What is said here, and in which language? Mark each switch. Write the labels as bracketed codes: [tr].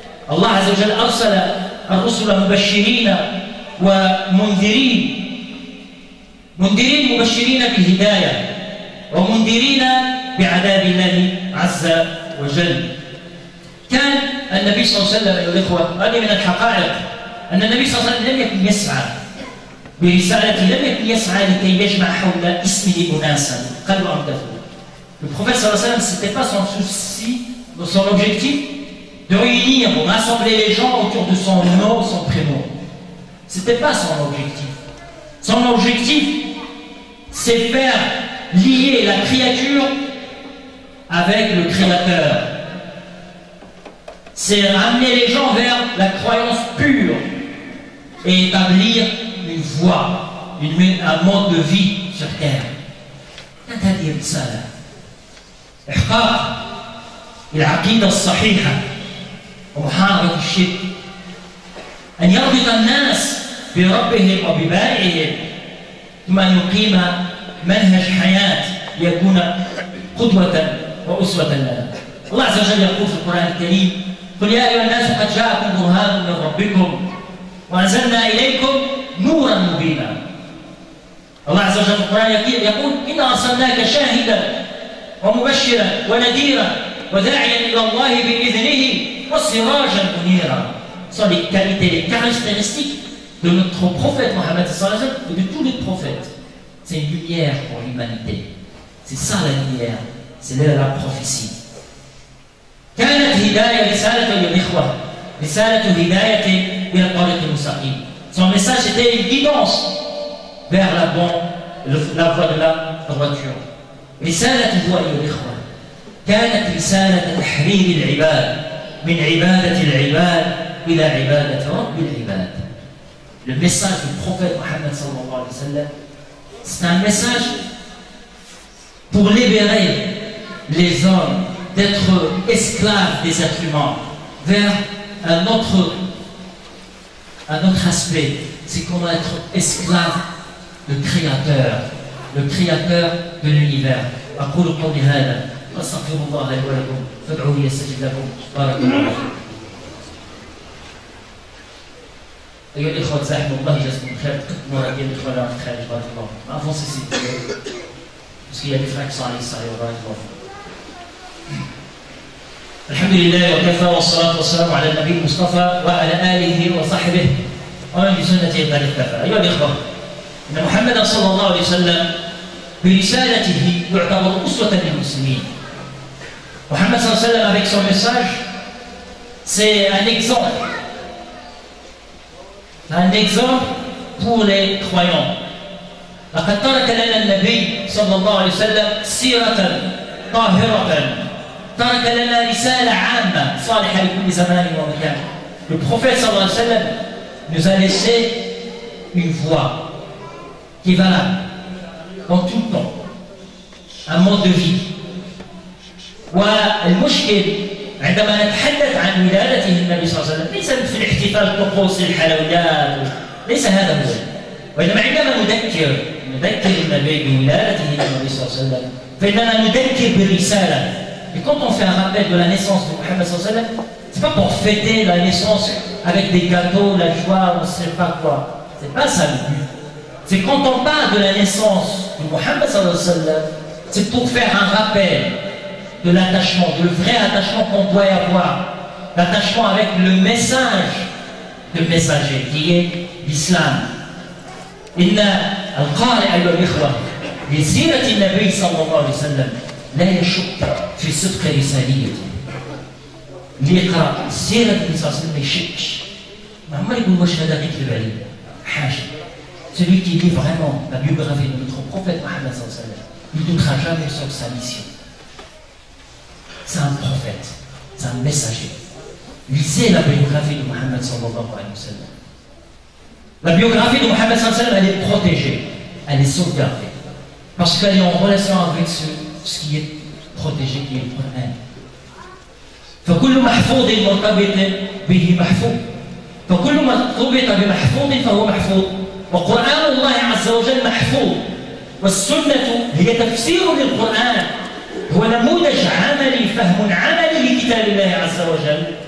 [ar] الله عز وجل أرسل الرسل مبشرين ومنذرين، مبشرين بالهداية ومنذرين بعذاب الله عز وجل. كان النبي صلى الله عليه وسلم أيها الإخوة، هذه من الحقائق أن النبي صلى الله عليه وسلم لم يكن يسعى برسالته، لم يكن يسعى لكي يجمع حول اسمه أناسا قالوا عمدته. [fr] Le prophète sallallahu alayhi wa sallam, ce n'était pas son souci, son objectif de réunir ou rassembler les gens autour de son nom ou son prénom. Ce n'était pas son objectif. Son objectif, c'est faire lier la créature avec le Créateur. C'est ramener les gens vers la croyance pure et établir une voie, un mode de vie sur terre. [ar] كانت هذه الرسالة إحقاق العقيدة الصحيحة ومحاربة الشرك، أن يربط الناس بربهم وببارئهم، ثم أن يقيم منهج حياة يكون قدوة وأسوة لنا. الله عز وجل يقول في القرآن الكريم: قل يا أيها الناس قد جاءكم برهان من ربكم وأنزلنا إليكم نورا مبينا. الله عز وجل في القرآن يقول إنا أرسلناك شاهدا ومبشرا ونذيرا وداعيا إلى الله بإذنه وسراجا منيرا. [fr] Ce sont les qualités, les caractéristiques de notre prophète Mohammed sallallahu alayhi wa sallam et de tous les prophètes. C'est une lumière pour l'humanité. C'est ça la lumière, c'est la prophétie. [ar] كانت هداية رسالة للإخوة رسالة هداية إلى الطريق المستقيم. [fr] Son message était une guidance vers la voie de la droiture. [ar] رسالة هو أيها الإخوة كانت رسالة تحرير العباد من عبادة العباد إلى عبادة رب العباد. [fr] Le message du prophète Mohammed sallallahu alayhi wa sallam, c'est un message pour libérer les hommes d'être esclaves des êtres humains vers un autre aspect. C'est comment être esclave du Créateur de l'univers. [ar] أقول قولي هذا وأستغفر الله لي ولكم فادعوه يستجب لكم بارك الله فيكم. أيها الإخوة جزاكم الله خير. تقدموا ديال الإخوة اللي في الخارج بارك الله فيكم. [fr] ما أفونسي سي parce qu'il y a des frères qui sont à l'extérieur. [ar] الحمد لله وكفى والصلاة والسلام على النبي المصطفى وعلى آله وصحبه ومن بسنته قد اكتفى. أيها الإخوة إن محمدا صلى الله عليه وسلم برسالته يعتبر أسوة للمسلمين. [fr] Mohammed صلى الله عليه وسلم avec son message, c'est un exemple pour les croyants. [ar] لقد ترك لنا النبي صلى الله عليه وسلم سيرة طاهرة. ترك لنا رسالة عامة صالحة لكل زمان ومكان. [fr] Le prophète صلى الله عليه وسلم nous a laissé une voie qui est valable dans tout le temps, un mode de vie. [ar] والمشكل عندما نتحدث عن ولادته النبي صلى الله عليه وسلم ليس في الاحتفال الطقوسي الحلويات، ليس هذا هو، وإنما عندما نذكر النبي بولادته النبي صلى الله عليه وسلم فإننا نذكر بالرسالة. [fr] Et quand on fait un rappel de la naissance de Mohammed sallallahu alayhi wa sallam, c'est pas pour fêter la naissance avec des gâteaux, la joie, on ne sait pas quoi. C'est pas ça le but. C'est quand on parle de la naissance de Mohammed sallallahu alayhi wa sallam, c'est pour faire un rappel de l'attachement, de le vrai attachement qu'on doit y avoir, l'attachement avec le message de messager qui est l'islam. [ar] إن القارئ أيها الإخوة لسيرة النبي صلى الله عليه وسلم لا يشك في صدق رسالته. اللي يقرأ سيرة النبي صلى الله عليه وسلم ما يشكش، ما عمر يقول واش هذا غيكذب عليه، حاشا. [fr] Celui qui lit vraiment la biographie de notre prophète Mohammed sallallahu alayhi wa sallam, il ne doutera jamais sur sa mission. C'est un prophète, c'est un messager. Lisez la biographie de Mohammed sallallahu alayhi wa sallam. La biographie de Mohammed sallallahu alayhi wa sallam, elle est protégée, elle est sauvegardée, parce qu'elle est en relation avec ce qui est protégé, qui est le Coran. [ar] فكل محفوظ مرتبط به محفوظ، فكل مرتبط بمحفوظ فهو محفوظ، وقرآن الله عز وجل محفوظ، والسنة هي تفسير للقرآن، هو نموذج عملي، فهم عملي لكتاب الله عز وجل.